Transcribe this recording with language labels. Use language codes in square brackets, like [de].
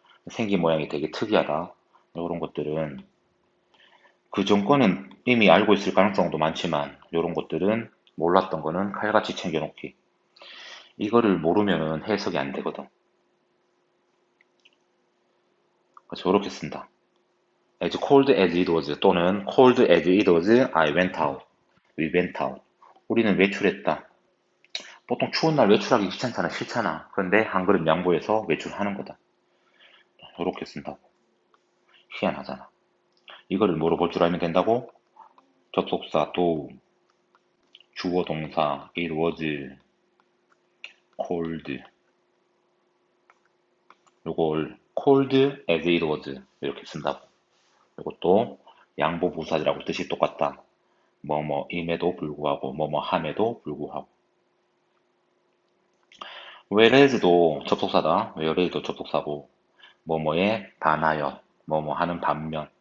[ko] 생긴 모양이 되게 특이하다. 이런 것들은 그 전 거는 이미 알고 있을 가능성도 많지만 이런 것들은 몰랐던 거는 칼같이 챙겨놓기. 이거를 모르면은 해석이 안 되거든. 그래서 이렇게 쓴다. [en] As cold as it was [ko] 또는 [en] cold as it was I went out. We went out. [ko] 우리는 외출했다. 보통 추운 날 외출하기 귀찮잖아, 싫잖아. 그런데 한글은 양보해서 외출하는 거다. 이렇게 쓴다고. 희한하잖아. 이거를 뭐로 볼 줄 알면 된다고? 접속사 do, 주어 동사 it was cold. 요걸 cold as it was 이렇게 쓴다고. 이것도 양보 부사절하고 뜻이 똑같다. 뭐뭐임에도 불구하고 뭐뭐함에도 불구하고. whereas도 접속사다. whereas도 접속사고 뭐뭐에 반하여 뭐뭐 하는 반면.